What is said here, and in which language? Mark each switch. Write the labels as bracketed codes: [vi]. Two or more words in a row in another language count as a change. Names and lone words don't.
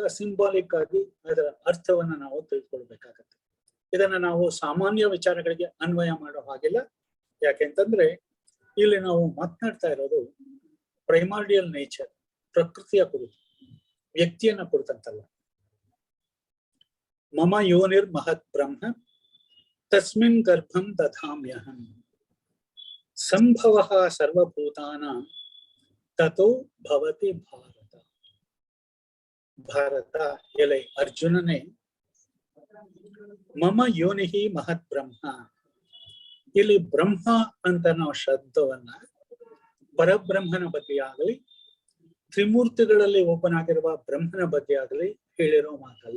[kn] ಸಿಂಬಾಲಿಕ್ ಆಗಿ ಅದರ ಅರ್ಥವನ್ನ ನಾವು ತಿಳ್ಕೊಳ್ಬೇಕಾಗತ್ತೆ. ಇದನ್ನ ನಾವು ಸಾಮಾನ್ಯ ವಿಚಾರಗಳಿಗೆ ಅನ್ವಯ ಮಾಡೋ ಹಾಗಿಲ್ಲ. ಯಾಕೆಂತಂದ್ರೆ ಇಲ್ಲಿ ನಾವು ಮಾತನಾಡ್ತಾ ಇರೋದು [en] primordial nature, [kn] ಪ್ರಕೃತಿಯ ಕುರಿತು, ವ್ಯಕ್ತಿಯನ್ನ ಕುರಿತಂತಲ್ಲ. [sa] ಮಮ ಯೋನಿರ್ ಮಹತ್ ಬ್ರಹ್ಮ ತಸ್ಮಿನ್ ಗರ್ಭಂ ದಧಾಮ್ಯಹಂ ಸಂಭವಃ ಸರ್ವಭೂತಾನಾಂ ತತೋ ಭವತಿ ಭಾರತ. ಭಾರತ, [kn] ಎಲೆ ಅರ್ಜುನನೇ, [sa] ಮಮ ಯೋನಿಹಿ ಮಹತ್ ಬ್ರಹ್ಮ. [kn] ಇಲ್ಲಿ ಬ್ರಹ್ಮ ಅಂತ ನಾವು ಶಬ್ದವನ್ನ ಪರಬ್ರಹ್ಮನ ಬಗ್ಗೆ ಆಗಲಿ, ತ್ರಿಮೂರ್ತಿಗಳಲ್ಲಿ ಒಬ್ಬನಾಗಿರುವ ಬ್ರಹ್ಮನ ಬಗ್ಗೆ ಆಗಲಿ ಹೇಳಿರೋ ಮಾತಲ್ಲ.